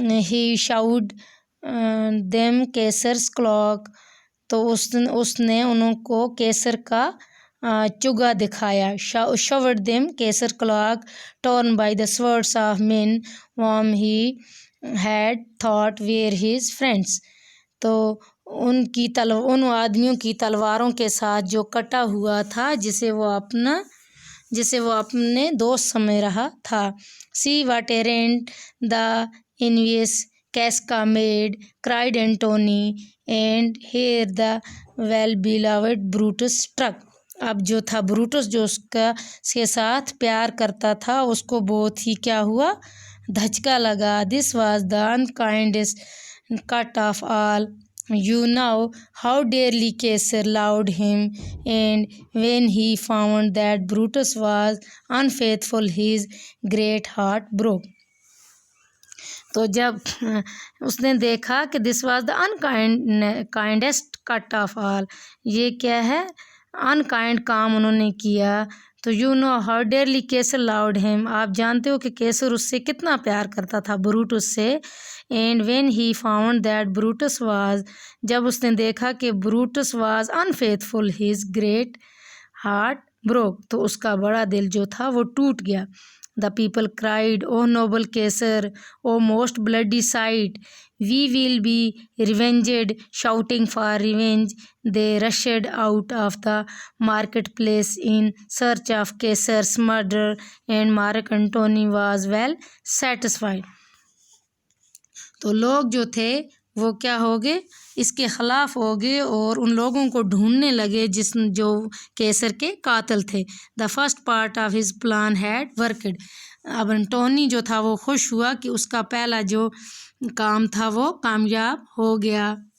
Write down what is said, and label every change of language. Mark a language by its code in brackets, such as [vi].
[en] He showed them Caesar's cloak. [ur] تو اس نے انہوں کو کیسر کا چگا دکھایا. [en] showed them Caesar's cloak torn by the swords of men whom he had thought were his friends. [ur] تو ان آدمیوں کی تلواروں کے ساتھ جو کٹا ہوا تھا جسے وہ اپنے دوست سمجھ رہا تھا. [en] See what errand the envious Casca made, cried Antony, and here the well-beloved Brutus struck. [ur] اب جو تھا بروٹس جو اس کے ساتھ پیار کرتا تھا اس کو بہت ہی کیا ہوا، دھچکا لگا. [en] This was the unkindest cut of all. You know how dearly Caesar loved him, and when he found that Brutus was unfaithful, his great heart broke. [ur] تو جب اس نے دیکھا کہ [en] this was the unkindest cut of all، [ur] یہ کیا ہے، unkind کام انہوں نے کیا. تو [en] you know how dearly Caesar loved him، [ur] آپ جانتے ہو کہ کیسر اس سے کتنا پیار کرتا تھا بروٹس سے. [en] And when he found that Brutus was، [ur] جب اس نے دیکھا کہ Brutus [en] was unfaithful، his great heart broke، [ur] تو اس کا بڑا دل جو تھا وہ ٹوٹ گیا. [en] The people cried, "O noble Caesar, O most bloody sight, we will be revenged." Shouting for revenge, they rushed out of the marketplace in search of Caesar's murderer, and Mark Antony was well satisfied. [ur] تو لوگ جو تھے وہ کیا ہو گئے، اس کے خلاف ہو گئے اور ان لوگوں کو ڈھونڈنے لگے جو کیسر کے قاتل تھے. [en] The first part of his plan had worked. [ur] اب انٹونی جو تھا وہ خوش ہوا کہ اس کا پہلا جو کام تھا وہ کامیاب ہو گیا.